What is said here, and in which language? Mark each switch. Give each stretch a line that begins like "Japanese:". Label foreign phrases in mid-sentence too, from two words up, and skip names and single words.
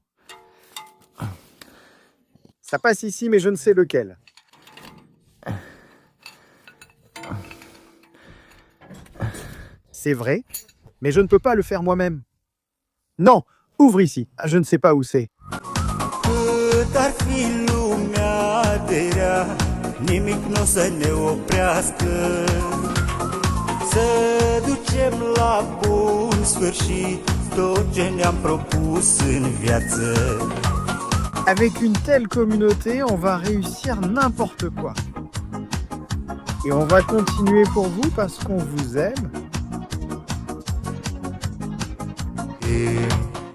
French: Ça passe ici, mais je ne sais lequel. C'est vrai, mais je ne peux pas le faire moi-même. Non, ouvre ici. Je ne sais pas où c'est.
Romanian: Nimic n-o să ne oprească. Să ducem la bun sfârșit tot ce ne-am propus în viață.
French: Avec une telle communauté, on va réussir n'importe quoi. Et on va continuer pour vous parce qu'on vous aime. Et